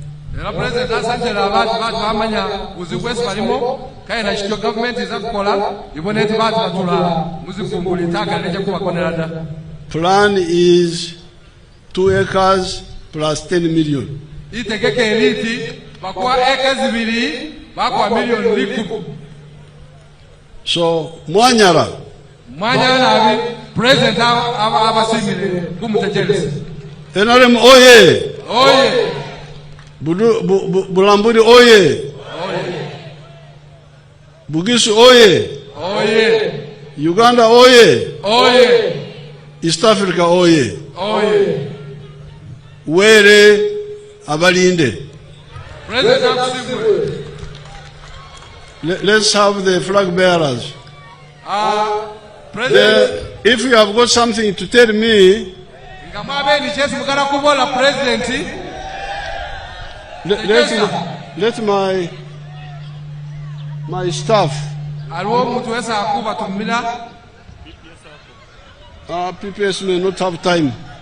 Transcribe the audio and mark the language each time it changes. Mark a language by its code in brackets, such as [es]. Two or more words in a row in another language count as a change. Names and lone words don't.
[en] Plan is 2 acres plus 10 million. So Mwanyara [myx] president abasimile kumtejeleza. NRM oye. Bulambuli oye. Bugisu oye. Uganda oye. East Africa oye. Were abalinde. [en] Let's have the flag bearers. If you have got something to tell me, let my staff, PPS may not have time.